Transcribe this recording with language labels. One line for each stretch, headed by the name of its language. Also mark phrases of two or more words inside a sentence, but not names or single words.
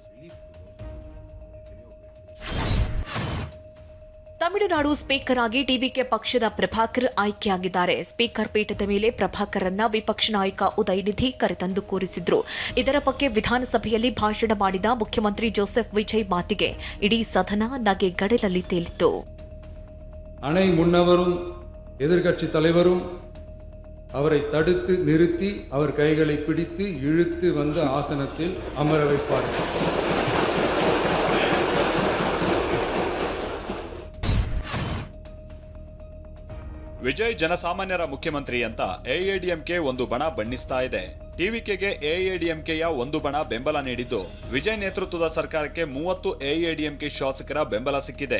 Kannada: ತಮಿಳುನಾಡು ಸ್ಪೀಕರ್ ಆಗಿ ಟಿವಿಕೆ ಪಕ್ಷದ ಪ್ರಭಾಕರ್ ಆಯ್ಕೆಯಾಗಿದ್ದಾರೆ. ಸ್ಪೀಕರ್ ಪೀಠದ ಮೇಲೆ ಪ್ರಭಾಕರ್ರನ್ನ ವಿಪಕ್ಷ ನಾಯಕ ಉದಯನಿಧಿ ಕರೆತಂದು ಕೂರಿಸಿದ್ರು. ಇದರ ಬಗ್ಗೆ ವಿಧಾನಸಭೆಯಲ್ಲಿ ಭಾಷಣ ಮಾಡಿದ ಮುಖ್ಯಮಂತ್ರಿ ಜೋಸೆಫ್ ವಿಜಯ್ ಮಾತಿಗೆ ಇಡೀ ಸದನ ನಗೆ ಗಡಲಲ್ಲಿ ತೇಲಿತ್ತು.
Tamil: அணை முன்னவரும் எதிர்க்கட்சி தலைவரும் அவரை தடுத்து நிறுத்தி அவர் கைகளை பிடித்து இழுத்து வந்து ஆசனத்தில் அமர வைப்பார்கள்.
Kannada: ವಿಜಯ್ ಜನಸಾಮಾನ್ಯರ ಮುಖ್ಯಮಂತ್ರಿ ಅಂತ ಎಐಎಡಿಎಂಕೆ ಒಂದು ಬಣ ಬಣ್ಣಿಸ್ತಾ ಇದೆ. ಟಿವಿಕೆಗೆ ಎಐಎಡಿಎಂಕೆಯ ಒಂದು ಬಣ ಬೆಂಬಲ ನೀಡಿದ್ದು, ವಿಜಯ್ ನೇತೃತ್ವದ ಸರ್ಕಾರಕ್ಕೆ 30 ಎಐಎಡಿಎಂಕೆ ಶಾಸಕರ ಬೆಂಬಲ ಸಿಕ್ಕಿದೆ.